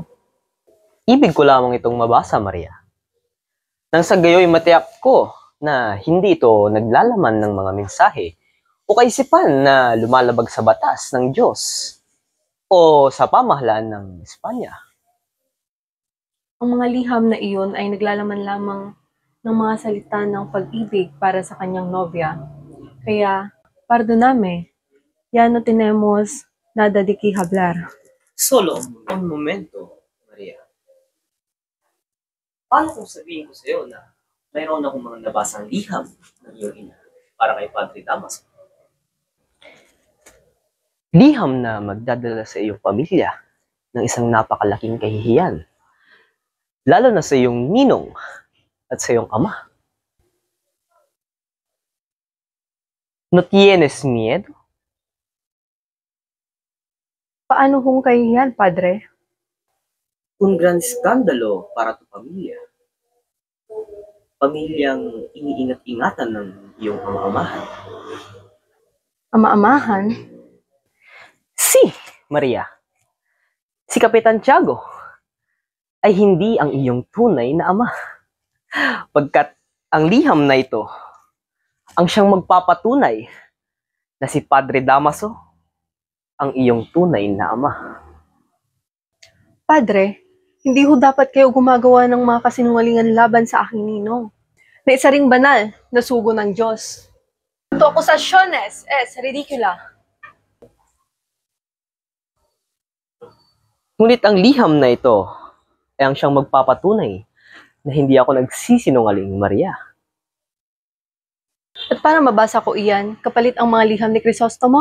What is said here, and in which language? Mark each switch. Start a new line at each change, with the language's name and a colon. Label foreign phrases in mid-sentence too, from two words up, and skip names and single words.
Filipino: Ibig ko lamang itong mabasa, Maria. Nang sa gayoy matiyak ko na hindi ito naglalaman ng mga mensahe o kaisipan na lumalabag sa batas ng Diyos o sa pamahalaan ng Espanya. Ang mga liham na iyon ay naglalaman lamang ng mga salita ng pag-ibig para sa kanyang nobya. Kaya,
Spanish: perdoname, ya no tenemos nada de qué hablar. Solo un momento, Maria.
Filipino: Paano kung sabihin ko sa iyo na mayroon akong mga nabasang liham ng iyong ina para kay Padre Damaso? Liham na magdadala sa iyong pamilya ng isang napakalaking kahihiyan, lalo na sa iyong ninong at sa iyong ama.
Spanish: No tienes miedo?
Filipino: Paano kung kahihiyan, Padre?
Spanish: Un gran skandalo para tu pamilya.
Filipino: Pamilyang iniingat-ingatan ng iyong ama-amahan. Ama-amahan? Si Maria, si Kapitan Tiago ay hindi ang iyong tunay na ama. Pagkat ang liham na ito ang siyang magpapatunay na si Padre Damaso ang iyong tunay na ama. Padre, hindi ho dapat kayo gumagawa ng mga kasinungalingan laban sa aking ninong, na isa ring banal na sugo ng Diyos.
Spanish: Tu acusaciones es ridicula.
Filipino: Ngunit ang liham na ito ay ang siyang magpapatunay na hindi ako nagsisinungaling, Maria. At para mabasa ko iyan, kapalit ang mga liham ni Crisostomo?